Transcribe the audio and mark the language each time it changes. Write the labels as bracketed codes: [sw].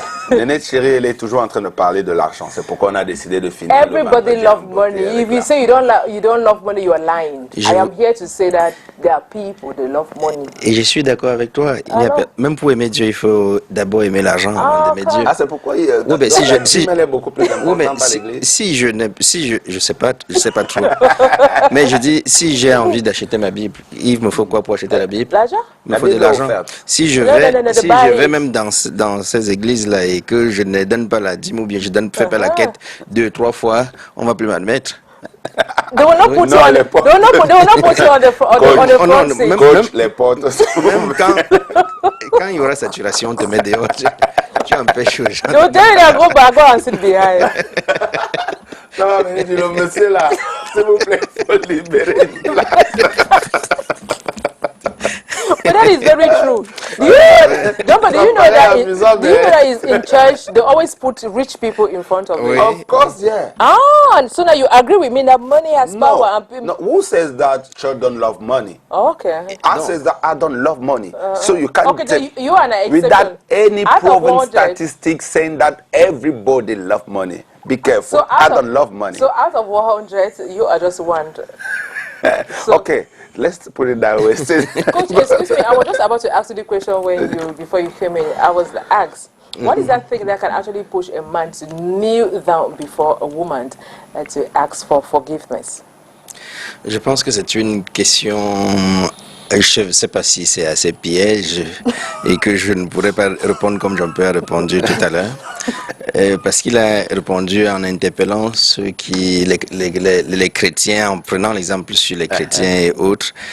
[fr] Néné Chéri, elle est toujours en train de parler de l'argent. C'est pourquoi on a décidé de finir. [en] Everybody loves money. If you say you don't love money, you are lying. I am here to say that there are people that love money. [fr] Et je suis d'accord avec toi. Même pour aimer Dieu, il faut d'abord aimer l'argent avant d'aimer Dieu. Ah, c'est pourquoi oui, mais si elle est beaucoup plus importante par l'église. Si je sais pas trop. Mais je dis, si j'ai envie d'acheter ma Bible, il me faut quoi pour acheter la Bible? L'argent. Il me faut de l'argent. Si je vais même dans ces églises-là et que je ne donne pas la dîme ou bien je ne fais pas la quête 2-3 fois, on va plus m'admettre. [en] They will not put you on the front seat. [fr] Coach, les portes. Même quand il y aura saturation, on te met dehors. Tu empêches aux gens. [en] Don't tell you go back and sit behind. [fr] Ça va venir du monsieur là. S'il vous plaît, il faut libérer une place. [en] But that is very true. Do you know that is in church, they always put rich people in front of you? Of course, yeah. And so now you agree with me that money has power. No, who says that church don't love money? Okay. I says that I don't love money. So you can't you are an exception. without any proven statistics saying that everybody love money. Be careful. So I don't love money. So out of 100, you are just one. Okay, let's put it that way. Coach, excuse me, I was just about to ask you the question before you came in. I was asked, what is that thing that can actually push a man to kneel down before a woman to ask for forgiveness? [fr] Je pense que c'est une question, je ne sais pas si c'est assez piège et que je ne pourrais pas répondre comme Jean-Pierre a répondu tout à l'heure. Parce qu'il a répondu en interpellant ceux qui, les chrétiens, en prenant l'exemple sur les chrétiens et autres.